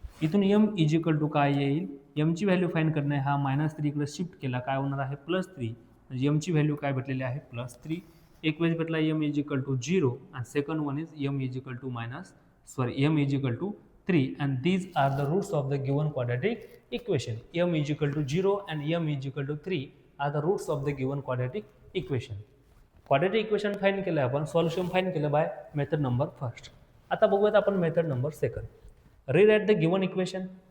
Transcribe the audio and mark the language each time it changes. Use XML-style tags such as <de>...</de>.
<mr>इथून m is equal to काय येईल, m ची व्हॅल्यू फाइंड करणे, हा -3 इकडे शिफ्ट केला, काय होणार आहे +3, म्हणजे m ची व्हॅल्यू काय भेटलेली आहे +3. एक वेळेस भेटला m इज इक्वल टू 0, आणि second one is m is equal to m is equal to 3,</mr> <en>and these are the roots of the given quadratic equation. m is equal to 0 and m is equal to 3 are the roots of the given quadratic equation.</en> <mr>Quadratic equation find केलं आपण, solution find केलं by method number first. आता बघूयात आपण method number second.</mr> <en>Rewrite the given equation.</en>